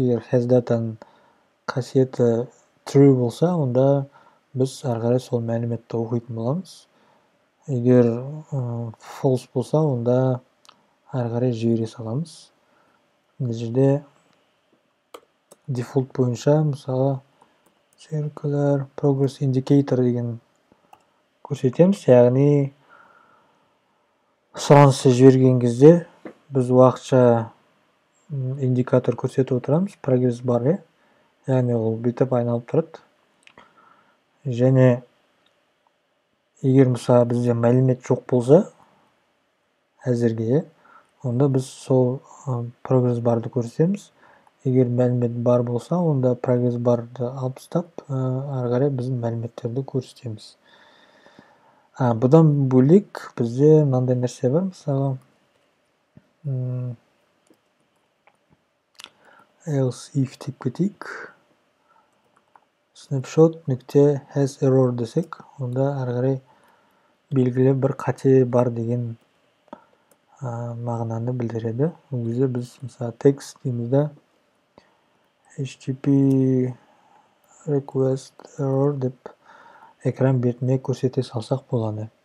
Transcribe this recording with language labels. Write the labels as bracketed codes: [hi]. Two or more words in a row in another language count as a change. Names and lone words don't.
[kk] Егер [en] has dataның [kk] қасиеті true болса, онда біз ары қарай сол мәліметті оқитын боламыз. Егер false болса, онда ары қарай жібере саламыз. Мына жерде дефолт бойынша, мысалы, [en] circular progress indicator [kk] деген көрсетеміз. Яғни сұранысты жіберген кезде біз уақытша индикатор көрсетіп отырамыз, прогресс бар. яғни ол бүйтіп айналып тұрады. Және егер мысалы бізде мәлімет жоқ болса әзірге, онда біз сол прогресс барды көрсетеміз. Егер мәлімет бар болса, онда прогресс барды алып тастап, ары қарай біздің мәліметтерді көрсетеміз. Бұдан бөлек бізде мынандай нәрсе бар, мысалы [en] else if [kk] деп кетейік. Snapshot нүкте [en] has error [kk] десек, онда ары қарай белгілі бір қате бар деген мағынаны білдіреді. Ол кезде біз мысалы text деймізді [en] http request error [kk] деп экран бетіне көрсете салсақ болады.